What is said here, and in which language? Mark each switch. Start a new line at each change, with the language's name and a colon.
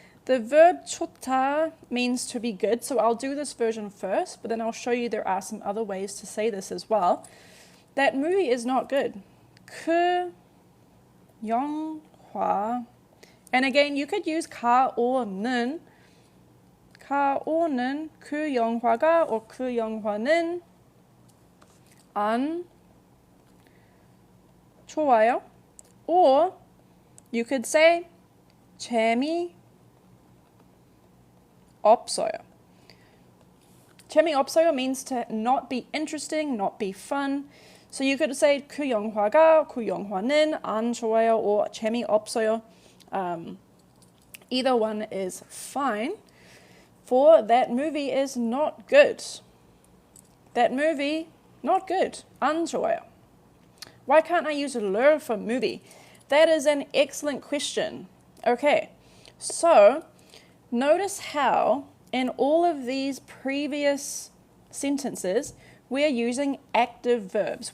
English: The verb 좋다 means to be good, so I'll do this version first, but then I'll show you there are some other ways to say this as well. That movie is not good.
Korean: 그 영화.
English: And again, you could use 가 or 는.
Korean: 가 or 는 그 영화가 or 그 영화는 안 좋아요.
English: Or you could say
Korean: 재미 없어요.
English: 재미없어요 means to not be interesting, not be fun. So you could say
Korean: 그 영화가, 그 영화는 안 좋아요 or 재미없어요.
English: Either one is fine. For that movie is not good. That movie, not good.
Korean: 안 좋아요.
English: Why can't I use 를 for movie? That is an excellent question. Okay, so notice how in all of these previous sentences, we're using active verbs.